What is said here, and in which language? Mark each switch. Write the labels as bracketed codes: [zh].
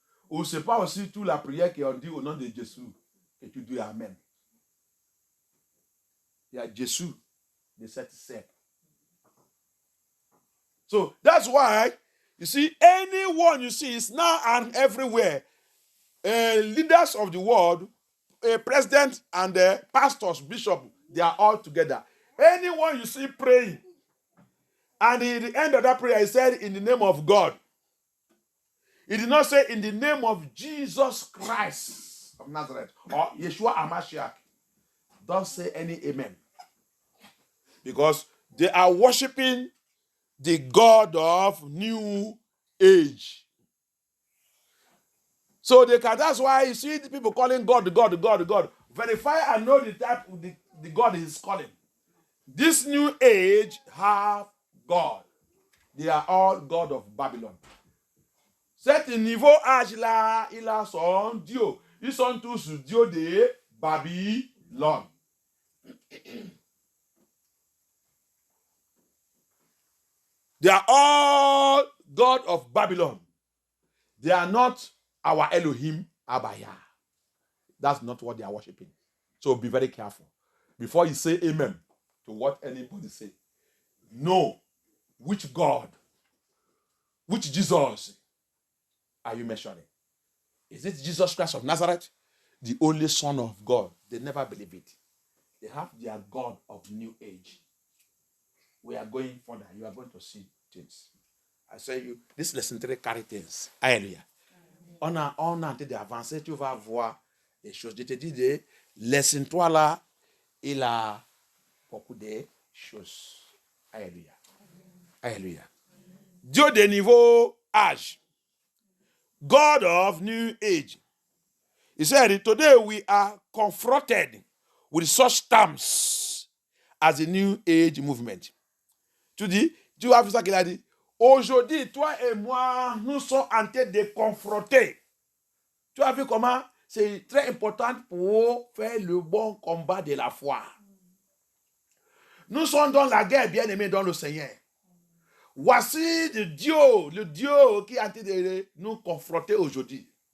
[fr] Ou ce n'est pas aussi toute la prière qu'on dit au nom de Jésus que tu dis Amen. Il y a Jésus de cette secte. [en] So that's why, you see, anyone you see is now and everywhere, leaders of the world, president and pastors, bishop, they are all together. Anyone you see praying, and in the end of that prayer, he said, in the name of God. He did not say, in the name of Jesus Christ of Nazareth, or Yeshua HaMashiach. Don't say any amen. Because they are worshiping the God of New Age. So that's why you see the people calling God, God. Verify and know the type of the God is calling. This New Age have God. They are all God of Babylon. [fr] Cet niveau âge là, il a son Dieu. Ils sont tous Dieu de Babylone. [en] They are all God of Babylon. They are not our Elohim Abaya. That's not what they are worshiping. So be very careful. Before you say amen to what anybody say, know which God, which Jesus are you mentioning? Is it Jesus Christ of Nazareth, the only Son of God? They never believe it. They have their God of New Age. We are going further. You are going to see things. I say you, this lesson 3 carry things. Hallelujah. [fr] On a été d'avancer, tu vas voir des choses. Je te dis de lesson 3 là, il a beaucoup de choses. Alléluia. Alléluia. Dieu de niveau âge. [en] God of New Age. He said, today we are confronted with such terms as the New Age movement. [fr] Tu dis, tu as vu ça qu'il a dit? Aujourd'hui, toi et moi, nous sommes en train de confronter. Tu as vu comment c'est très important pour faire le bon combat de la foi. Nous sommes dans la guerre, bien-aimés dans le Seigneur. Voici le Dieu qui est en train de nous confronter aujourd'hui.